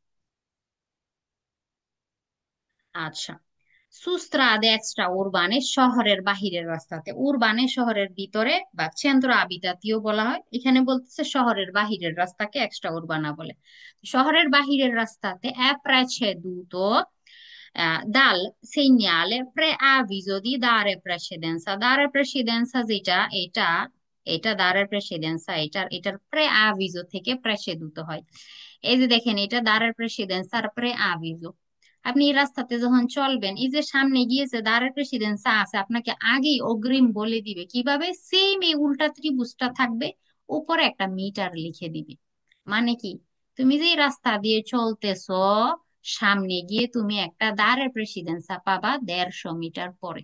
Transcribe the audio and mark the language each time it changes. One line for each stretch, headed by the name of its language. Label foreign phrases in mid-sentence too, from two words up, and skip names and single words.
Bangla: আচ্ছা,
Italian: su strade extraurbane,
Bangla: শহরের বাহিরের রাস্তাতে, উরবানে শহরের ভিতরে বা কেন্দ্র আবিতাতিও বলা হয়, এখানে বলতেছে শহরের বাহিরের রাস্তাকে
Italian: extraurbana
Bangla: বলে। শহরের বাহিরের রাস্তাতে
Italian: preceduto dal segnale preavviso di dare precedenza
Bangla: যেটা, এটা এটা
Italian: dare precedenza,
Bangla: এটার প্রেআভিজো থেকে প্রেসেদুত হয়। এই যে দেখেন, এটা
Italian: dare precedenza
Bangla: আর প্রেআভিজো। আপনি এই রাস্তাতে যখন চলবেন, এই যে সামনে গিয়েছে
Italian: dare precedenza
Bangla: আছে, আপনাকে আগেই অগ্রিম বলে দিবে কিভাবে, সেম এই উল্টা ত্রিভুজটা থাকবে, উপরে একটা মিটার লিখে দিবে। মানে কি, তুমি যে এই রাস্তা দিয়ে চলতেছো, সামনে গিয়ে তুমি একটা
Italian: dare precedenza
Bangla: পাবা 150 মিটার পরে।